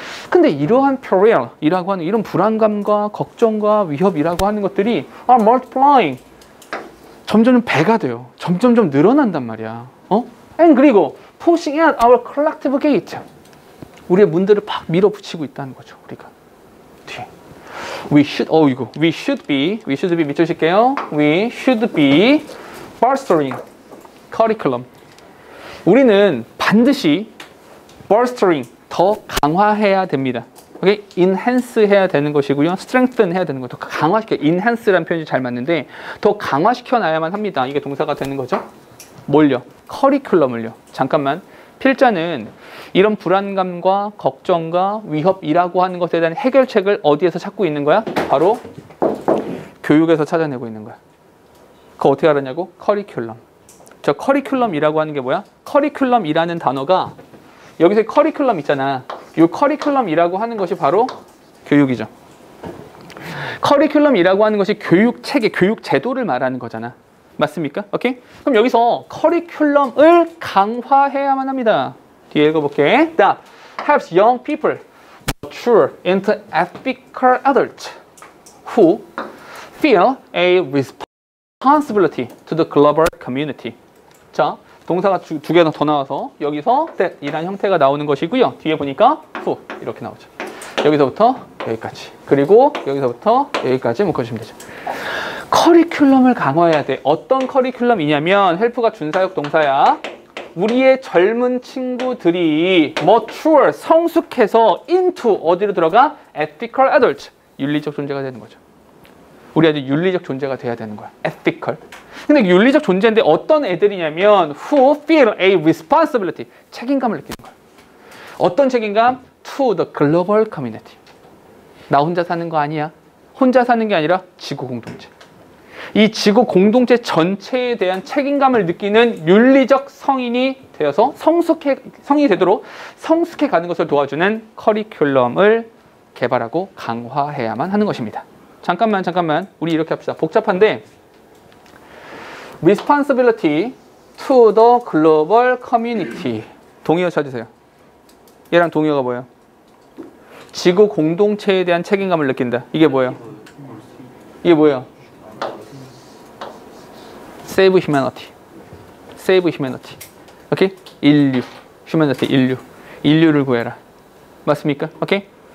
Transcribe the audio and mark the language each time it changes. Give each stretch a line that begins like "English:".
Korean: 근데 이러한 peril이라고 하는 이런 불안감과 걱정과 위협이라고 하는 것들이
English: are multiplying.
Korean: 점점 배가 돼요. 점점점 늘어난단 말이야.
English: And
Korean: 그리고
English: pushing at our collective gate.
Korean: 우리의 문들을 팍 밀어붙이고 있다는 거죠. 우리가 뒤에.
English: We should be
Korean: 밑줄 칠게요.
English: We should be bolstering curriculum.
Korean: 우리는 반드시 bolstering 더 강화해야 됩니다. 오케이? enhance 해야 되는 것이고요. strengthen 해야 되는 거. 더 강화시켜. enhance라는 표현이 잘 맞는데 더 강화시켜 놔야만 합니다. 이게 동사가 되는 거죠. 뭘요? 커리큘럼을요. 잠깐만. 필자는 이런 불안감과 걱정과 위협이라고 하는 것에 대한 해결책을 어디에서 찾고 있는 거야? 바로 교육에서 찾아내고 있는 거야. 그거 어떻게 알았냐고? 커리큘럼. 저 커리큘럼이라고 하는 게 뭐야? 커리큘럼이라는 단어가 여기서 커리큘럼 있잖아. 이 커리큘럼이라고 하는 것이 바로 교육이죠. 커리큘럼이라고 하는 것이 교육 체계, 교육 제도를 말하는 거잖아. 맞습니까? 오케이? 그럼 여기서 커리큘럼을 강화해야만 합니다. 뒤에 읽어볼게.
English: That helps young people mature into ethical adults who feel a responsibility to the global community.
Korean: 자, 동사가 두 개가 더 나와서 여기서 that이라는 형태가 나오는 것이고요. 뒤에 보니까 who 이렇게 나오죠. 여기서부터 여기까지. 그리고 여기서부터 여기까지 묶어주시면 되죠. 커리큘럼을 강화해야 돼. 어떤 커리큘럼이냐면 헬프가 준사역 동사야. 우리의 젊은 친구들이 mature, 성숙해서 into 어디로 들어가? ethical adult, 윤리적 존재가 되는 거죠. 우리 아주 윤리적 존재가 돼야 되는 거야.
English: ethical.
Korean: 근데 윤리적 존재인데 어떤 애들이냐면
English: who feel a responsibility,
Korean: 책임감을 느끼는 거야. 어떤 책임감?
English: to the global community.
Korean: 나 혼자 사는 거 아니야. 혼자 사는 게 아니라 지구 공동체. 이 지구 공동체 전체에 대한 책임감을 느끼는 윤리적 성인이 되어서 성인이 되도록 성숙해 가는 것을 도와주는 커리큘럼을 개발하고 강화해야만 하는 것입니다. 잠깐만. 우리 이렇게 합시다. 복잡한데
English: responsibility to the global community.
Korean: 동의어 찾으세요. 얘랑 동의어가 뭐예요? 지구 공동체에 대한 책임감을 느낀다. 이게 뭐예요? 이게 뭐예요?
English: Save humanity. Save humanity. 오케이? 인류.
Korean: humanity, 인류를 구해라. 맞습니까? 오케이?